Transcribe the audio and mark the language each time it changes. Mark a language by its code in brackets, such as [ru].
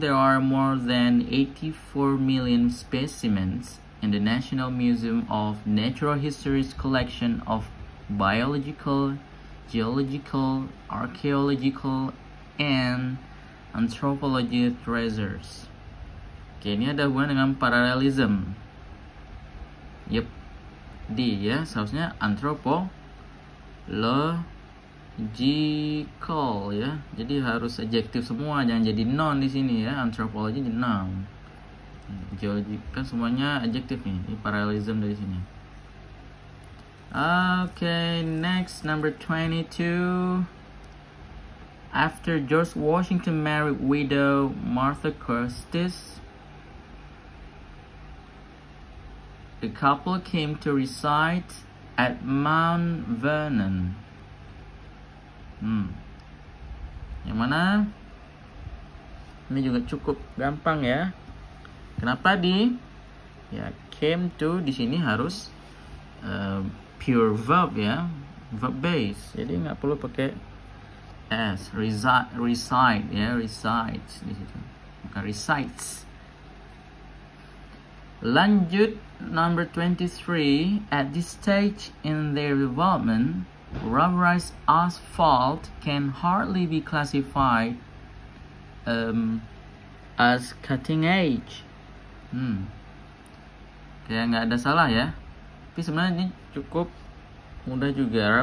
[en] There are more than 84 million specimens in the National Museum of Natural History's collection of biological, geological, archaeological, and anthropology treasures. [id] Oke, ini ada hubungan dengan parallelism. Yep, D ya, seharusnya anthropological ya. Jadi harus adjektif semua, jangan jadi noun di sini ya. Anthropology jadi noun. Geologi kan semuanya adjektif nih. Ini parallelism dari sini. [en] Okay, next, number 22. After George Washington married widow Martha Custis, The couple came to reside at Mount Vernon. [id] Yang mana? Ini juga cukup gampang ya. Kenapa came to di sini harus pure verb ya, verb base. Jadi nggak perlu pakai s. Reside ya, resides di situ, bukan resides. Lanjut number 23. [en] At this stage in their development, rubberized asphalt can hardly be classified as cutting edge. [id] Kayak nggak ada salah ya. Tapi sebenarnya ini cukup mudah juga.